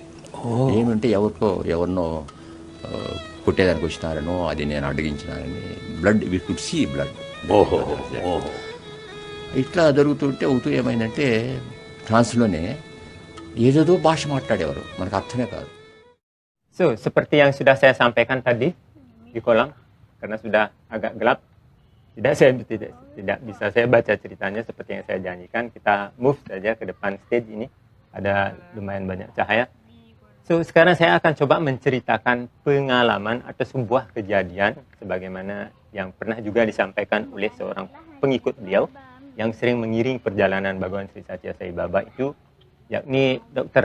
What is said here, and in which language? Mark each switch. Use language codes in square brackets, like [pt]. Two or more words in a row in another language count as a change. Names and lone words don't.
[te] ఏమంటే ఎవరినో కొట్టేదానికి వచ్చినారనో, అది నేను అడిగించినానని బ్లడ్, [en] we could see blood. [te] ఇట్లా జరుగుతుంటే ఒకతూ ఏమైందంటే ట్రాన్స్లోనే ఏదేదో భాష మాట్లాడేవారు, మనకు అర్థమే కాదు. [id] So, seperti yang sudah saya sampaikan tadi di kolam, karena sudah agak gelap, tidak bisa saya baca ceritanya seperti yang saya janjikan. Kita move saja ke depan stage ini, ada lumayan banyak cahaya. So, sekarang saya akan coba menceritakan pengalaman atau sebuah kejadian sebagaimana yang pernah juga disampaikan oleh seorang pengikut beliau yang sering mengiring perjalanan Bhagawan Sri Satya Sai Baba itu, yakni Dr.